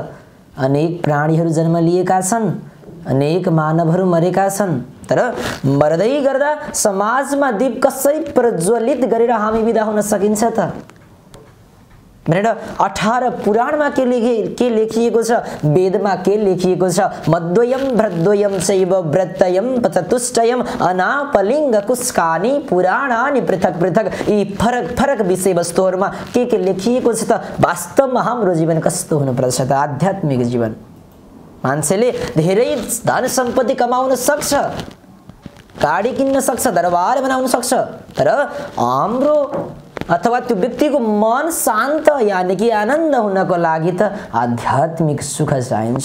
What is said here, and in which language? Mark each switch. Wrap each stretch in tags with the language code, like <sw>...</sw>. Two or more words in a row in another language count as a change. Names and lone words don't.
<ne>अनेक प्राणीहरू जन्म लिएका छन्, अनेक मानवहरू मरेका छन्, तर मर्दै गर्दा समाजमा दीप कसरी प्रज्वलित गरेर हामी बिदा हुन सकिन्छ त भनेर 18 पुराणमा के लेखिएको छ, वेदमा के लेखिएको छ।</ne> <sa>मद्वयम भ्रद्वयम चैव व्रतयम पचतुष्टयम अनापलिङ्ग कुस्कानि पुराणानि पृथक पृथक।</sa> <ne>यी फरक फरक विषयवस्तुहरूमा के लेखिएको छ त। वास्तवमा हाम्रो जीवन कस्तो हुनुपर्छ त, आध्यात्मिक जीवन। मान्छेले धेरै धन सम्पत्ति कमाउन सक्छ, गाडी किन्न सक्छ, दरबार बनाउन सक्छ, तर हाम्रो अथवा त्यो व्यक्तिको मन शान्त यानि कि आनन्द हुनको लागि त आध्यात्मिक सुख चाहिन्छ।</ne>